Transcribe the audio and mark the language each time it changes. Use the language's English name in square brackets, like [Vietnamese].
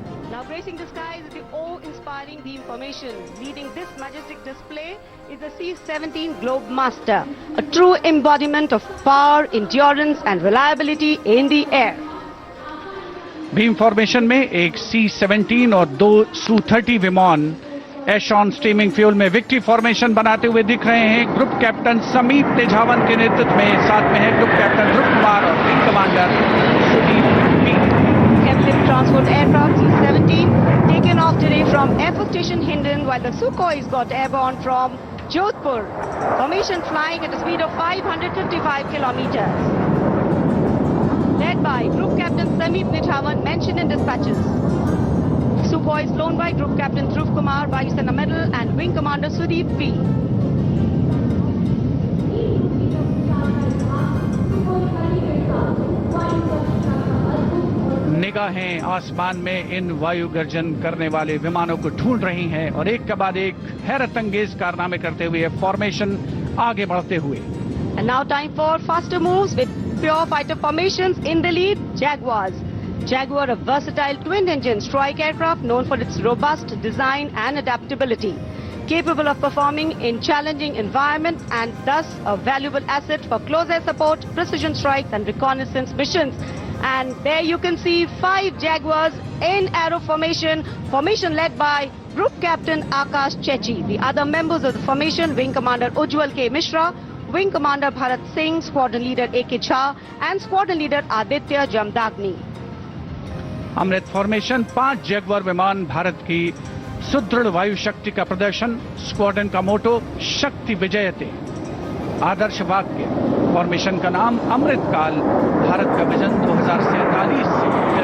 [English] Now gracing the skies is the awe-inspiring beam formation. Leading this majestic display is the C-17 Globemaster, a true embodiment of power, endurance and reliability in the air. [Hindi] Beam formation में एक C-17 और 2 Su-30 विमान एशॉन steaming fuel में victory formation बनाते हुए दिख रहे हैं। ग्रुप कैप्टन समीप तेजावन के नेतृत्व में साथ में है ग्रुप कैप्टन ध्रुव कुमार और wing commander Sudeep P. [English] Captive transport aircraft C-17 taken off today from Air Force Station Hindon, while the Sukhois got airborne from Jodhpur. Formation flying at a speed of 555 kilometers. Led by Group Captain Sameep Nithawan, mentioned in dispatches. Sukhois flown by Group Captain Dhruv Kumar, Vayu Sena Medal, and Wing Commander Sudeep P. [Hindi] निगाहें आसमान में इन वायु गर्जन करने वाले विमानों को ढूंढ रही हैं और एक के बाद एक हैरत अंगेज कारनामे करते हुए फॉर्मेशन आगे बढ़ते हुए। [English] And now time for faster moves with pure fighter formations. In the lead, Jaguars. Jaguar, a versatile twin-engine strike aircraft known for its robust design and adaptability, capable of performing in challenging environments and thus a valuable asset for close air support, precision strikes and reconnaissance missions. And there you can see 5 Jaguars in arrow formation, led by Group Captain Akash Chechi. The other members of the formation, Wing Commander Ujjwal K. Mishra, Wing Commander Bharat Singh, Squadron Leader A.K. Jha and Squadron Leader Aditya Jamdagni. [Hindi] Amrit formation 5 Jaguar विमान भारत की सुदृढ़ वायु शक्ति का प्रदर्शन। Squadron का मोटो शक्ति विजयते, आदर्श वाक्य। फॉर्मेशन का नाम अमृत काल, भारत का विजन 2047 से।